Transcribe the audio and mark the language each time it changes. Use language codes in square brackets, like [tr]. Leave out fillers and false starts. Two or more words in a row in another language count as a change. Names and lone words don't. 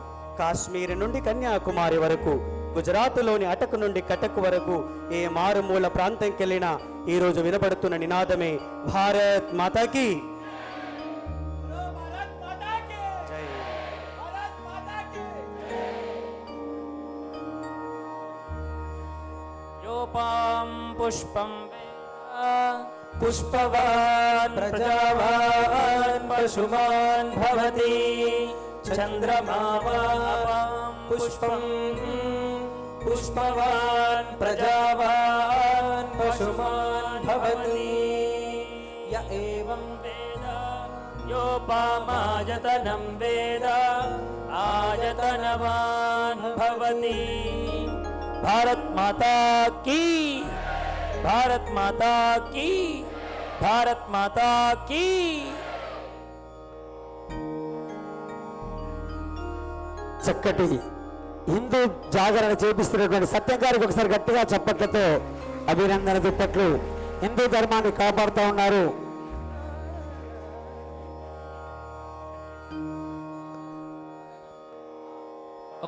[te] కాశ్మీర్ నుండి కన్యాకుమారి వరకు, గుజరాత్లోని అటక్ నుండి కటక్ వరకు ఏ మారుమూల ప్రాంతంకి వెళ్ళినా ఈరోజు వినబడుతున్న నినాదమే [hi] भारत माता की जय. [sa] యోపాం పుష్పం पुष्पवान् प्रजावान् पशुमान् भवति चन्द्रमावां पुष्पं पुष्पवान् प्रजावान् पशुमान् भवति य एवं वेद योपामायतनं वेद आयतनवान् भवति. [hi] भारत माता की, भारत माता की, भारत माता की. [te] చక్కటి హిందూ జాగరణ చేపిస్తున్నటువంటి సత్యం గారికి ఒకసారి గట్టిగా చప్పట్లతో అభినందన దుప్పట్లు. హిందూ ధర్మాన్ని కాపాడుతూ ఉన్నారు. ఒక